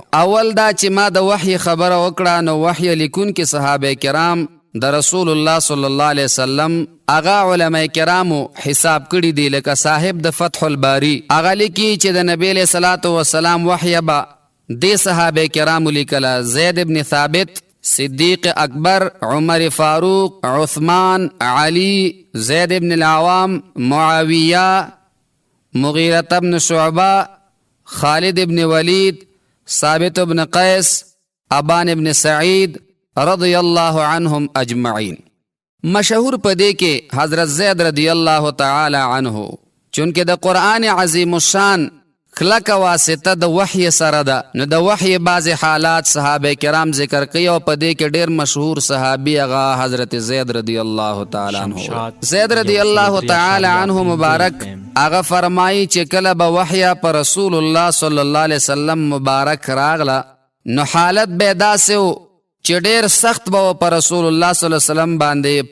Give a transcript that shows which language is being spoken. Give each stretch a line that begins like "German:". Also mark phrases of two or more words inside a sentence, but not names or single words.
Pashto: اول دا چې ما د وحي خبره وکړه، نو وحي لیکونکي صحابه کرام د رسول الله
Arabic: صلی الله علیه وسلم
Pashto: هغه علماء کرامو حساب کړي دي. لکه صاحب د فتح الباری هغه لیکي چې د نبی
Arabic: علیه صلات وسلام
Pashto: وحي به دې صحابه کرامو لیکله: زید ابن ثابت، صدیق اکبر، عمر فاروق، عثمان، علی، زید ابن العوام، معاویہ، مغیرة ابن شعبہ، خالد ابن ولید، ثابت ابن قیس، ابان ابن سعید
Arabic: رضی اللہ عنہم اجمعین.
Pashto: مشہور پدے کے حضرت زید
Arabic: رضی اللہ تعالی عنہ
Pashto: چونکہ دا قرآن عظیم الشان کلک واسطه د وحی سره ده، نو د وحی بعض حالات صحابه کرام ذکر کوي او په دې کې ډېر مشهور صحابي هغه حضرت زید
Arabic: رضی الله تعالی عنہ.
Pashto: زید
Arabic: رضی الله تعالی عنہ
Pashto: مبارک هغه فرمایي چې کله به وحی پر رسول الله
Arabic: صلی الله علیه وسلم
Pashto: مبارک راغله، نو حالت به داسې و چې ډېر سخت به پر رسول الله
Arabic: صلی الله علیه وسلم
Pashto: باندې.